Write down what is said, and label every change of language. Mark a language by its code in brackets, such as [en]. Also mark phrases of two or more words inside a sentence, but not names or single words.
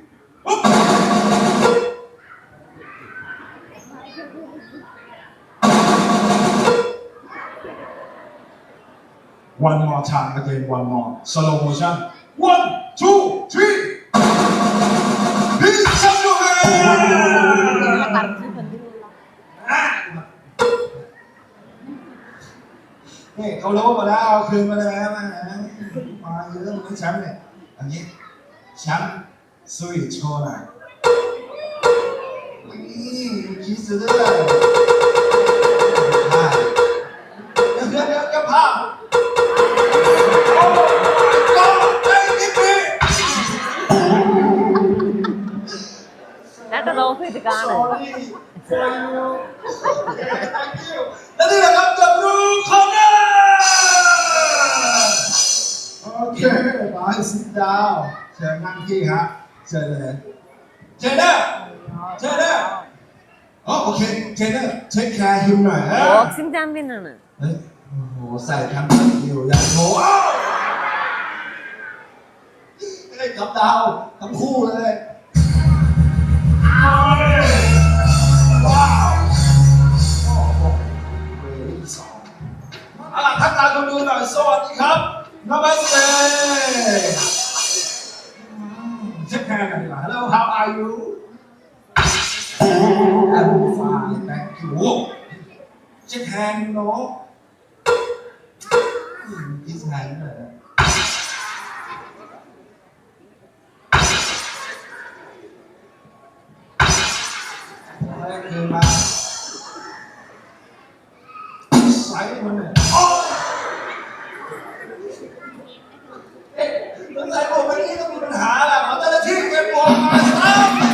[en] One more time again, one more. Slow motion. 1, 2, 3. Please clap your hands. [th] นี่เขารู้หมดแล้วเอาคืนมาแล้วนะมาเยอะมันแชมป์เนี่ยอันนี้แชมป์สวีทโชว์หน่อยนี่คิดซะด้วยเดี๋ยวภาพ [ml] എന്നിട്ട് നോക്കി ഇത് കാണും [th] แล้วนี่แหละครับ [en] The Blue Corner [th] โอเคบายสิดาวเชิญนั่งที่ฮะเชิญเลยเทรนเนอร์โอเคเทรนเนอร์ [en] take care him [th] หน่อย [ml] ബോക്സിംഗ് ചാമ്പ്യൻ ആണ് [th] เฮ้ยโอ้โหใส่ทั้งสกิลอย่างโหไม่ได้กับดาวทั้งคู่เลยว้าวโอ้โหเวรี่สองทักทายคนดูหน่อยสวัสดีครับนามัสเต [en] shake hand [th] กันดีกว่า [en] Hello how are you I'm fine thank you shake hand [th] เนาะ [en] kiss hand [th] เลยคือมาใส่มันเนี่ยต้องใส่ผมวันนี้ต้องมีปัญหาแหละขอเจ้าหน้าที่เก็บผมมาครับ